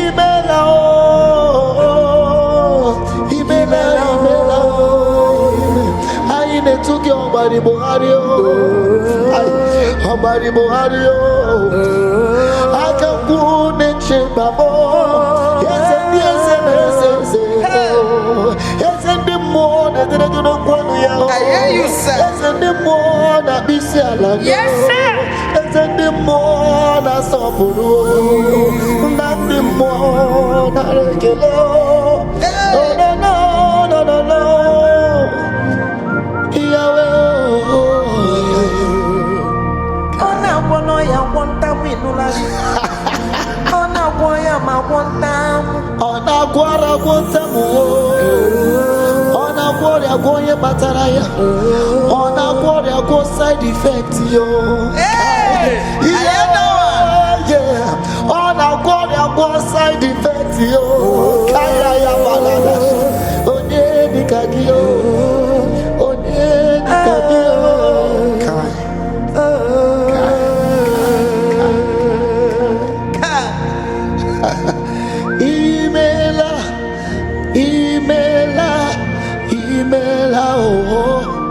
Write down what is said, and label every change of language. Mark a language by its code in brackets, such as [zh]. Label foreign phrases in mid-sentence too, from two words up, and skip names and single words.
[ig] Imela, oh. Imela, imela, oh. Anyị na-etu gị ọgbari Buhari, oh. Anyị, ọgbari Buhari, oh. Aka mkpu na-eche mba m, oh. Eze ndị eze na eze eze, oh. Eze ndị mmụọ na-edere gị n'okwu ọnụ ya, oh. [en] I hear you, sir. [ig] Eze ndị mmụọ na-akpụ isi ala gị, [en] Yes, sir. [ig] oh. Eze ndị mmụọ na-asọpụrụ, oh. Nna ndị mmụọ nara ekele, oh. [en] Hey. No, no, no, no, no, no. [ig] Yahweh, oh. Ọ na-agwọ n'ọya, gwọ ntamu, ịnụla gị? Ọ na-agwọ ya ma gwọ ntamu. Ọ na-agwọ ara, gwọ ntamu, oh. Ọ na-agwọ ọrịa, gwọ onye kpatara ya. Ọ na-agwọ ọrịa, gwọ [en] side effect, [ig] yo. [en] Hey! Yeah, I know. yeah. [ig] Ọ na-agwọ ọrịa, gwọ [en] side effect, [ig] yo. Kaya ya balada. Onye dịka gị, yo. Onye dịka gị, yo. Kai. Kai. Imela, imela, imela, oh.